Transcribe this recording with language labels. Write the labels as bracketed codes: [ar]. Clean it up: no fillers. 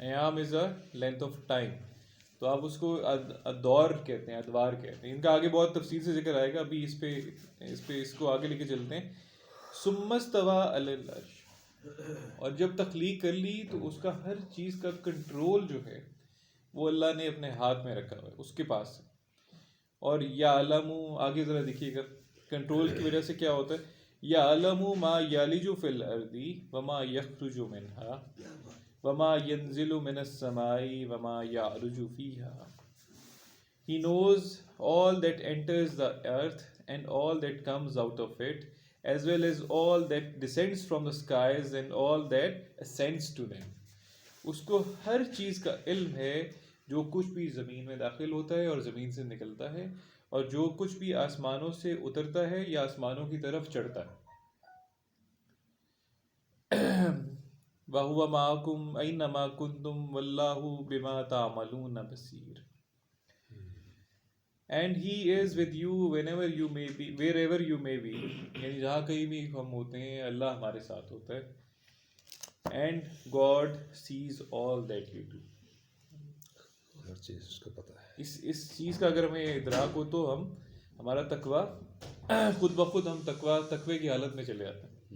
[ur] ایام [en] is a length of time, [ur] تو آپ اس کو ادوار کہتے ہیں، ادوار کہتے ہیں. ان کا آگے بہت تفصیل سے ذکر آئے گا، ابھی اس کو آگے لے کے چلتے ہیں. [ar] ثم استوى علی العرش. [ur] اور جب تخلیق کر لی تو اس کا ہر چیز کا کنٹرول جو ہے وہ اللہ نے اپنے ہاتھ میں رکھا ہوا ہے، اس کے پاس. اور یعلم، آگے ذرا دیکھیے گا کنٹرول کی وجہ سے کیا ہوتا ہے. [ar] یعلم ما یلج فی الارض وما یخرج منها وما ينزل من السماء وما يعرج فيها. [en] He knows all that enters the earth and all that comes out of it, as well as all that descends from the skies and all that ascends to them. [ur] اس کو ہر چیز کا علم ہے، جو کچھ بھی زمین میں داخل ہوتا ہے اور زمین سے نکلتا ہے، اور جو کچھ بھی آسمانوں سے اترتا ہے یا آسمانوں کی طرف چڑھتا ہے. [ar] وَهُوَ مَعَكُمْ أَيْنَمَا كُنْتُمْ وَاللَّهُ بِمَا تَعْمَلُونَ بَصِيرٌ. [en] And he is with you whenever you may be, wherever you may be. [ur] یعنی جہاں کہیں بھی ہم ہوتے ہیں اللہ ہمارے ساتھ ہوتا ہے. [en] And God sees all that you do. [ur] ہر چیز اس کو پتہ ہے. اس چیز کا اگر ہمیں ادراک ہو تو ہمارا تقویٰ خود بخود ہم تقوی کی حالت میں چلے آتے ہیں.